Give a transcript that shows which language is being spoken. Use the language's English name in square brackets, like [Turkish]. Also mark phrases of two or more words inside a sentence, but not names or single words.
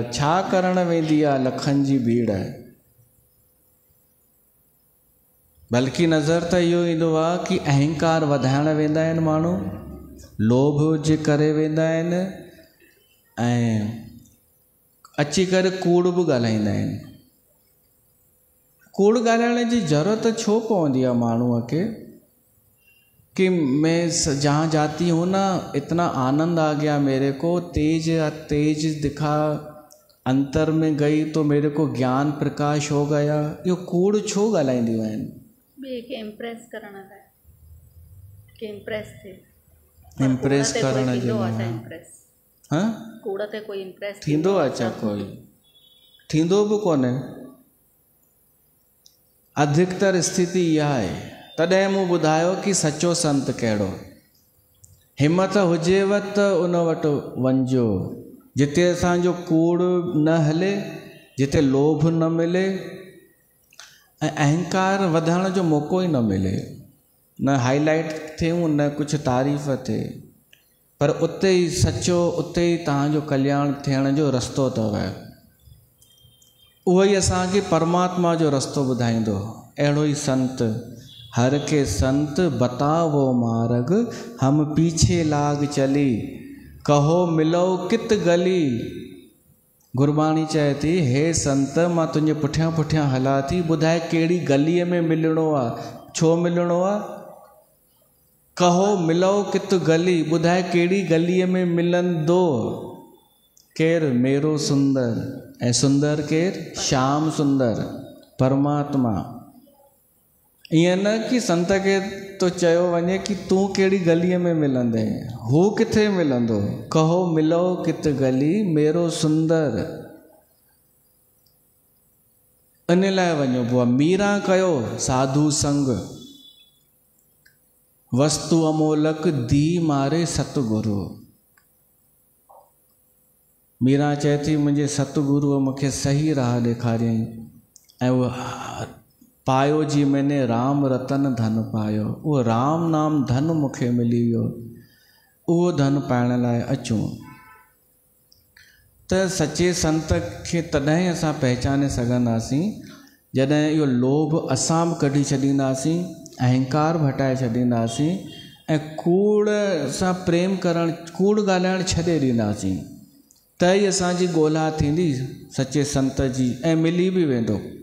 [Sindhi] छा करणु वेंदी आहे लखनि जी भीड़? बल्कि नज़र त इहो ईंदो आहे कि अहंकार वधाइण वेंदा आहिनि माण्हू, लोभ जे करे वेंदा आहिनि, ऐं अची करे कूड़ बि ॻाल्हाईंदा आहिनि। कूड़ ॻाल्हाइण जी ज़रूरत छो पवंदी आहे माण्हूअ खे? [Hindi] कि मैं जहाँ जाती हूँ ना, इतना आनंद आ गया मेरे को, तेज दिखा, अंतर में गई तो मेरे को ज्ञान प्रकाश हो गया। [Sindhi] इहो कूड़ छो ॻाल्हाईंदियूं आहिनि? ॿिए खे इम्प्रेस करण लाइ, कि इम्प्रेस थिए। इम्प्रेस करण जे लाइ। हाँ? कूड़ ते कोई इम्प्रेस थींदो आहे छा? कोई थींदो बि कोन्हे। अधिकतर स्थिति इहा आहे। तॾहिं मूं ॿुधायो कि सचो संत कहिड़ो। हिमत हुजेव त उन वटि वञिजो, जिते असांजो कूड़ न हले, जिते लोभ न मिले ऐं अहंकार वधण जो मौक़ो ई न मिले, न हाईलाइट थियूं न कुझु तारीफ़ थिए, पर उते ई सचो, उते ई तव्हांजो कल्याण थियण जो रस्तो अथव। उहो ई असांखे परमात्मा जो रस्तो ॿुधाईंदो। अहिड़ो ई संत, [Hindi] हर के संत बतावो मार्ग, हम पीछे लाग चली, कहो मिलो कित गली। [Sindhi] गुरबाणी चए थी, हे संत मां तुंहिंजे पुठियां पुठियां हलां थी, ॿुधाए कहिड़ी गलीअ में मिलणो आहे, छो मिलणो आहे? [Hindi] कहो मिलो कित गली, [Sindhi] ॿुधाए कहिड़ी गलीअ में मिलंदो। केरु? [Hindi] मेरो सुंदर। [Sindhi] ऐं सुंदर केरु? श्याम सुंदर, परमात्मा। ईअं न कि संत खे तो चयो वञे कि तूं कहिड़ी गलीअ में मिलंदे, हू किथे मिलंदो। [Hindi] कहो मिलो कित गली, मेरो सुंदर। [Sindhi] इन लाइ वञिबो आहे। [Hindi] मीरा कयो साधु संग, वस्तु अमोलक दी मारे सतगुरु। [Sindhi] मीरा चए थी, मुंहिंजे सतगुरुअ मूंखे सही राह ॾेखारियईं ऐं उहो [Hindi] पायो जी मैंने राम रतन धन पायो। [Sindhi] उहो राम नाम धन मूंखे मिली वियो। उहो धन पाइण लाइ अचूं त सचे संत खे तॾहिं असां पहचाने सघंदासीं जॾहिं इहो लोभ असां बि कढी छॾींदासीं अहंकार हटाए छॾींदासीं ऐं कूड़ सां प्रेम करणु, कूड़ ॻाल्हाइणु छॾे ॾींदासीं त ई असांजी ॻोल्हा थींदी सचे संत जी ऐं मिली बि वेंदो।